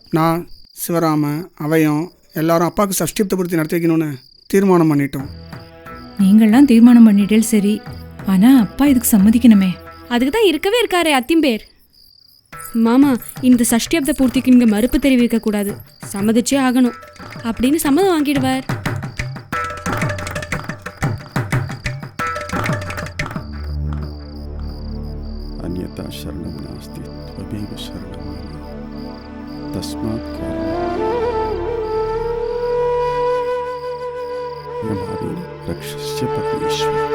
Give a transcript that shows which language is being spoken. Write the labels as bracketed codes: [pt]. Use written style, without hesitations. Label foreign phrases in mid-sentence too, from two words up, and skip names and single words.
[ta] நான் சிவராம அவையும் எல்லாரும் அப்பாவுக்கு சஷ்டியப்த பூர்த்தி நடத்தி வைக்கணும்னு தீர்மானம் பண்ணிட்டோம். நீங்கள்லாம் தீர்மானம் பண்ணிட்டே சரி, ஆனால் அப்பா இதுக்கு சம்மதிக்கணுமே. அதுக்கு தான் இருக்கவே இருக்காரே அத்திம்பேர். மாமா, இந்த சஷ்டியப்த பூர்த்திக்கு நீங்கள் மறுப்பு தெரிவிக்க கூடாது, சம்மதிச்சே ஆகணும் அப்படின்னு சம்மதம் வாங்கிடுவார். [sa] अन्यथा शरणं नास्ति त्वमेव शरणं मम तस्मात् यमावेन रक्षस्य परमेश्वर.